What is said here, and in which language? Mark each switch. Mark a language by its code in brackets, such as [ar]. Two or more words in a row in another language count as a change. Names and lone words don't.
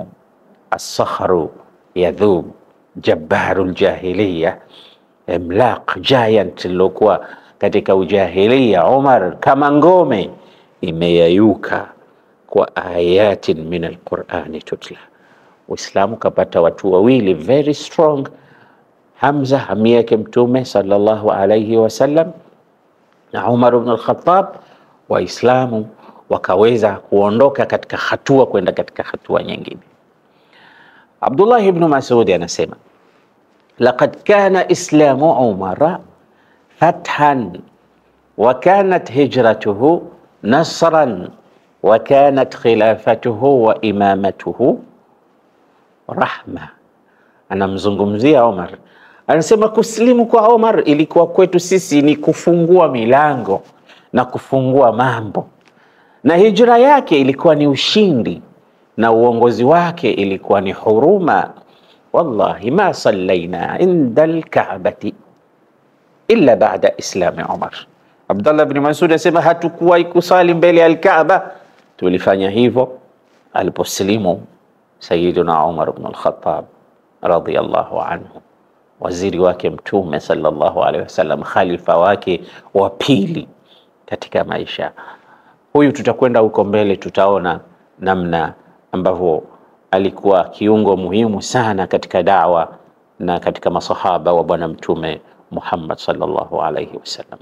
[ar] الصخر يذوب، جبار الجاهلية، عملاق [sw] giant lokuwa katika ujahiliya, Umar kama ngome imeyayuka kwa [ar] آيات من القرآن تتلى. [sw] Uislamu kapata watu wawili [en] very strong, [sw] Hamza hami yake Mtume [ar] صلى الله عليه وسلم [sw] na Umar ibn al-Khattab. Waislamu wakaweza kuondoka katika hatua kwenda katika hatua nyingine. Abdullah ibn Mas'ud anasema, [ar] لقد كان إسلام عمر فتحا وكانت هجرته نصرا وكانت خلافته وإمامته رحمة. [sw] Anamzungumzia Umar, anasema kusilimu kwa Umar ilikuwa kwetu sisi ni kufungua milango na kufungua mambo, na hijra yake ilikuwa ni ushindi, na uongozi wake ilikuwa ni huruma. [ar] والله ما صلينا عند الكعبة إلا بعد إسلام عمر. [sw] Abdullah ibn Mas'ud asema hatukuwahi kusali mbele ya al-Kaaba, tulifanya hivyo aliposlimu Sayyiduna Umar ibn al-Khattab [ar] رضي الله عنه, [sw] waziri wake Mtume [ar] صلى الله عليه وسلم, [sw] khalifa wake wa pili katika maisha. Huyu tutakwenda huko mbele, tutaona namna ambavyo alikuwa kiungo muhimu sana katika da'wa na katika masahaba wa bwana Mtume Muhammad [ar] صلى الله عليه وسلم.